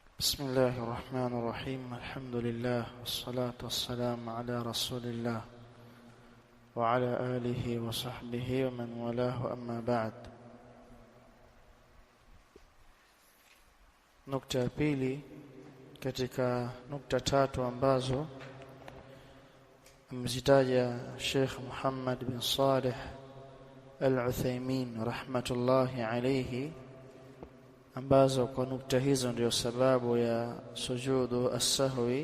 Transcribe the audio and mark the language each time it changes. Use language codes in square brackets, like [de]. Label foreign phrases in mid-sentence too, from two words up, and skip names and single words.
[ar] بسم الله الرحمن الرحيم. الحمد لله والصلاة والسلام على رسول الله وعلى آله وصحبه ومن والاه أما بعد. [sw] Nukta ya pili katika nukta tatu ambazo amezitaja Sheikh Muhammad bin Salih Al-Uthaymeen [ar] رحمة الله عليه, [sw] ambazo kwa nukta hizo ndio sababu ya sujudu as-sahwi.